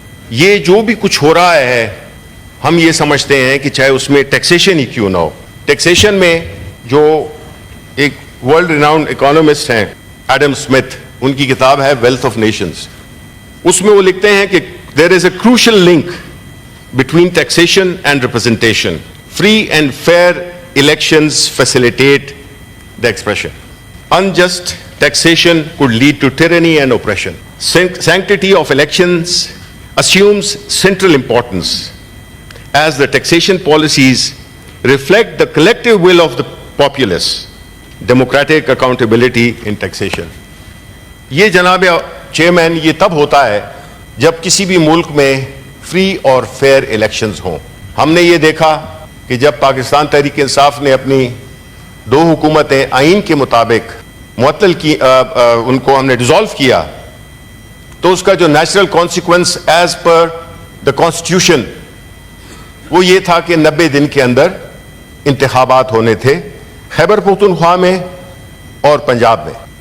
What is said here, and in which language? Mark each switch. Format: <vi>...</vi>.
<ur>یہ جو بھی کچھ ہو رہا ہے ہم یہ سمجھتے ہیں کہ چاہے اس میں ٹیکسیشن ہی کیوں نہ ہو. ٹیکسیشن میں جو ایک ورلڈ ریناؤنڈ اکانومسٹ ہیں ایڈم اسمتھ, ان کی کتاب ہے ویلتھ آف نیشنز, اس میں وہ لکھتے ہیں کہ</ur> <en>There is a crucial link between taxation and representation. Free and fair elections facilitate the expression. Unjust taxation could lead to tyranny and oppression. Sanctity of elections assumes central importance as the taxation policies reflect the collective will of the populace. Democratic accountability in taxation.</en> <ur>یہ جناب chairman یہ تب ہوتا ہے جب کسی بھی ملک میں فری اور فیئر الیکشنز ہوں. ہم نے یہ دیکھا کہ جب پاکستان تحریک انصاف نے اپنی 2 حکومتیں آئین کے مطابق معطل کی, ان کو ہم نے ڈیزالو کیا, تو اس کا جو natural consequence</ur> <en>as per the constitution</en> <ur>وہ یہ تھا کہ 90 دن کے اندر انتخابات ہونے تھے خیبر پختونخوا میں اور پنجاب میں.</ur>